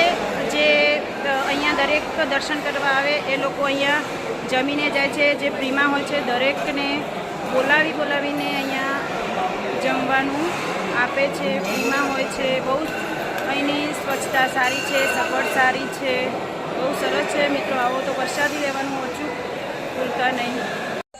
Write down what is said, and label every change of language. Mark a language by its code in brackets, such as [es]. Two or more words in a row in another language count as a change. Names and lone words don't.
[gu] જે અહીંયા દરેક દર્શન કરવા આવે એ લોકો અહીંયા જમીને જાય છે। જે ફ્રીમાં હોય છે, દરેકને બોલાવીને અહીંયા જમવાનું આપે છે। ફ્રીમાં હોય છે। બહુ અહીંની સ્વચ્છતા સારી છે, સગવડ સારી છે, બહુ સરસ છે। મિત્રો, આવો તો પ્રસાદી લેવાનું અચૂક ભૂલતા નહીં।